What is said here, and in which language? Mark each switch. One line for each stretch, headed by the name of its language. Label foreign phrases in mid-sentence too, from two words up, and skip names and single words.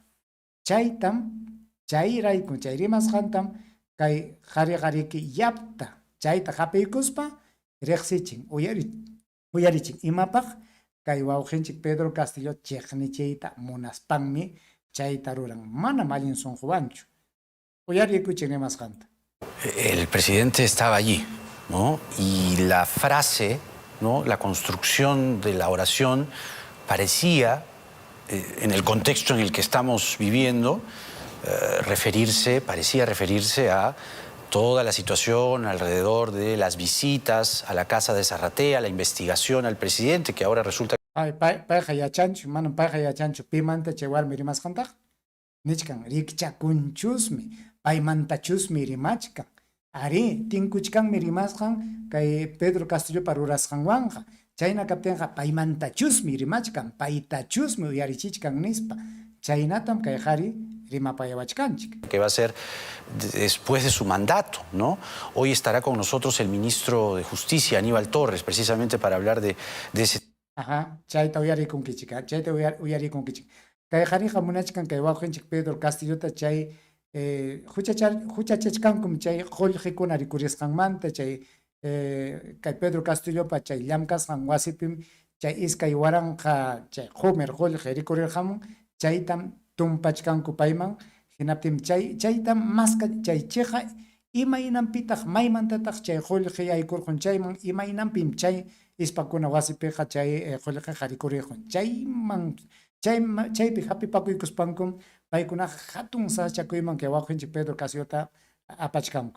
Quechua: Chayrayku chay rimasqantam kay qari yapta chayta hapiykuspa riqsichin uyarichin imapaq kay wawqinchik Pedro Castillo chiqnichiyta munaspanmi chayta ruran. Mana allin sunquwanchu.
Spanish: El presidente estaba allí, ¿no? Y la frase, ¿no? La construcción de la oración parecía, en el contexto en el que estamos viviendo, parecía referirse a toda la situación alrededor de las visitas a la casa de Zarratea, la investigación al presidente, que ahora resulta...
Quechua: Payqa yachanchu, manam payqa yachanchu pimanta chay warmi rimasqantaq. Nichkan rikchakunchusmi, paymantachusmi rimachkan. Ari, tinkuchkanmi rimasqan kay Pedro Castillopa rurasqanwanqa. Chayna kaptinqa paymantachusmi rimachkan, paytachusmi uyarichichkan nispa. Chaynatam kayjari rimapayawachkanchik.
Spanish: Que va a ser después de su mandato, ¿no? Hoy estará con nosotros el ministro de Justicia, Aníbal Torres, precisamente para hablar de ese... Ajá,
Quechua: chayta uyarikunkichik, chayta uyarikunkichik. Kayjariqa munachkan kay wawqinchik Pedro Castillota chay huchachachkankum chay qullqikuna rikurisqanmanta chay kay Pedro Castillopa chay llamkasqan wasipim chay iskay waranqa chay qumer qullqi rikurirqamun chaytam tumpachkanku payman hinaptim chaytam maska chay chiqa imaynanpitaq maymantataq chay qullqi yaykurqun chayman imaynanpim chay ispakuna wasipiqa chay qullqiqa rikurirqun chaypi hapipakuykuspankum paykuna hatun sachakuyman kay wawqinchik Pedro Castillota apachkanku.